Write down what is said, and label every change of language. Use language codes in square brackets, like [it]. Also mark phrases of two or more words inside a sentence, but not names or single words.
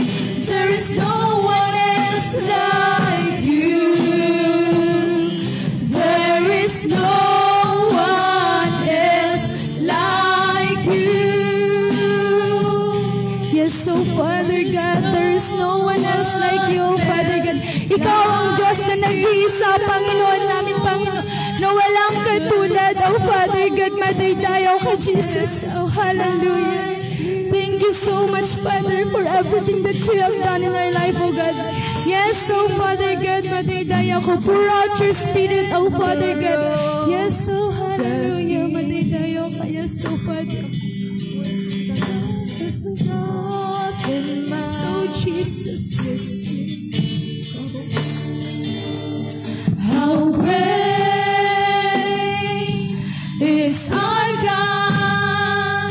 [en] There is no one else like you. There is no one else like you. Yes, so Father God, there is no one else like you, Father God. [tl] Ikaw ang Diyos na nag-iisa, Panginoon namin, Panginoon, na walang katulad. [en] Oh, Father God, [ilo] madaydayaw ka, [en] Jesus. Oh, hallelujah. Thank you so much, Father, for everything that you have done in our life, oh God. Yes, oh Father God, [ilo] madaydayaw ko. [en] Pour out your spirit, oh Father God. Yes, oh hallelujah, [ilo] madaydayaw ka. [en] Yes, oh Father. Yes, oh God, yes, oh Jesus. How great is our God.